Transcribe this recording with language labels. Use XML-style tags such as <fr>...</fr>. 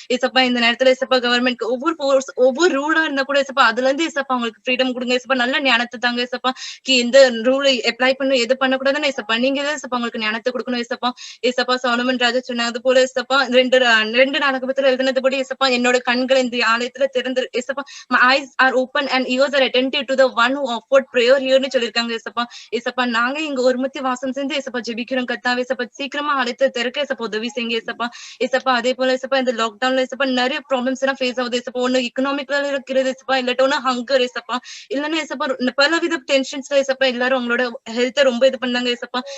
<ta>இசப்பா இந்த நேரத்துல இசப்பா கவர்மெண்ட் ஒவ்வொரு ரூலா இருந்தா கூட இசப்பா அதுல இருந்து இசப்பா உங்களுக்கு ஃப்ரீடம் கொடுங்க இசப்பா. நல்ல ஞானத்தை தாங்க இசப்பா. எந்த ரூலை அப்ளை பண்ணணும் எது பண்ணக்கூடாதுன்னு இசப்பா நீங்க தான் இசப்பா உங்களுக்கு ஞானத்தை கொடுக்கணும் இசப்பா. இசப்பா சோலமன் ராஜா சொன்னது போல இசப்பா 2 நாடகத்துல எழுதினதுபடி இசப்பா என்னோட கண்கள் இந்த ஆலயத்துல திறந்து இசப்பா.</ta> <en>my eyes are open and ears are attentive to the one who offered prayer hereன்னு</en> <ta>சொல்லிருக்காங்க இசப்பா. இசப்பா நாங்க இங்க ஒருமித்து வாசம் செஞ்சு இசப்பா ஜெபிக்கிறோம் கர்த்தாவே இசப்பா. சீக்கிரமா ஆலயத்தை திறக்க இசப்பா உதவி செய்யுங்க இசப்பா. இசப்பா அதே போல இசப்பா இந்த லாக்டவுன்ல இசப்பா நிறைய ப்ராப்ளம்ஸ் எல்லாம் ஃபேஸ் ஆகுது இசப்பா. ஒண்ணு எக்கனாமிக்ல இருக்கிறது இசப்பா, இல்லாட்ட ஒண்ணு ஹங்கர் இசப்பா, இல்லன்னா இசப்பா பலவித டென்ஷன்ஸ்ல இசப்பா எல்லாரும் அவங்களோட ஹெல்த்தை ரொம்ப இது பண்ணாங்க இசப்பா.</ta>